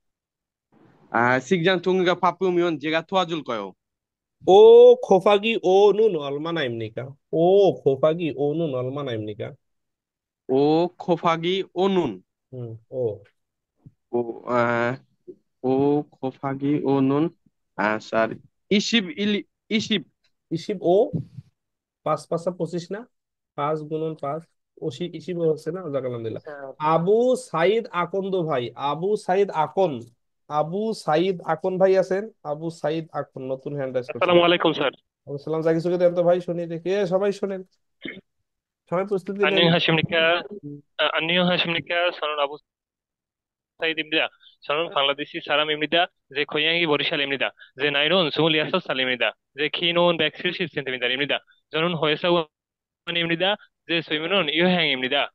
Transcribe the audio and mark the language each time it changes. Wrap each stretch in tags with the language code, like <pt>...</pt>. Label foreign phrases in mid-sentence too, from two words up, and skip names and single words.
<ko>직장 동료가 바쁘면 제가 도와줄 거요. 5 곱하기 5는 얼마나입니까? 5 곱하기 5는 얼마나입니까? 5 곱하기 5는 5. 5 곱하기 5는 স্যার 20</ko> <bn>25? 5 5 25 না? 5 গুণন 5 20 হচ্ছে না? যাক আলহামদুলিল্লাহ। আবু সাইদ আকন্দ ভাই, আবু সাইদ আকন, আবু সাইদ আকন ভাই আছেন? আবু সাইদ আকন নতুন</bn> <en>hand raise</en> <bn>করছেন।</bn> <ar>السلام عليكم</ar> <bn>স্যার। আসসালাম। যা কিছু দেন তো ভাই, শুনি দেখি। সবাই শুনেন, সবাই প্রস্তুতি নেন।</bn> <ko>안녕하십니까. 저는 아부 사이드입니다. 저는 방글라데시 사람입니다. 제 고향이 보리샬입니다. 제 나이는 26살입니다. 제 키는 170cm입니다. 저는 회사원입니다. 제 소유는 유형입니다.</ko>